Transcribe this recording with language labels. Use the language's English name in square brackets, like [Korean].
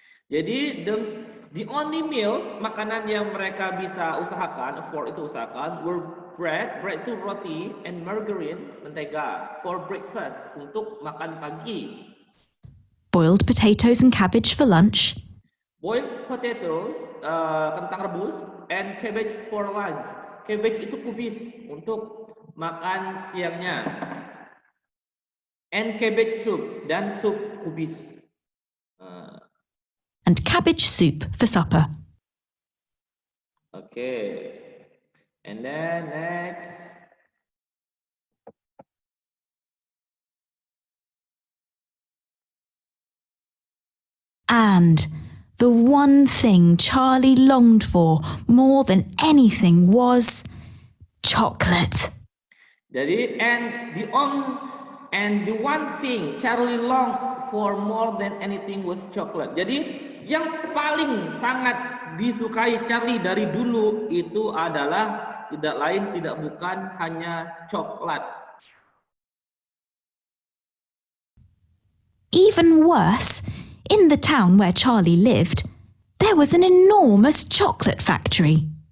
[Indonesian] Jadi [English] the only meals, [Indonesian] makanan yang mereka bisa usahakan, [English] were bread [Indonesian] itu roti, [English] and margarine, [Indonesian] mentega, [English] for breakfast, [Indonesian] untuk makan pagi. [English] Boiled potatoes and cabbage for lunch. Boiled potatoes, [Indonesian] kentang rebus, [English] and cabbage for lunch. [Indonesian] Cabbage itu kubis untuk makan siangnya. [English] And cabbage soup, [Indonesian] dan sup kubis. [English] And cabbage soup for supper. Okay. And then next. And the one thing Charlie longed for more than anything was chocolate. [Indonesian] Jadi [English] and the one thing Charlie longed for more than anything was chocolate. [Indonesian] Jadi yang paling sangat disukai Charlie dari dulu itu adalah tidak lain tidak bukan hanya coklat. [English] Even worse, in the town where Charlie lived, there was an enormous chocolate factory.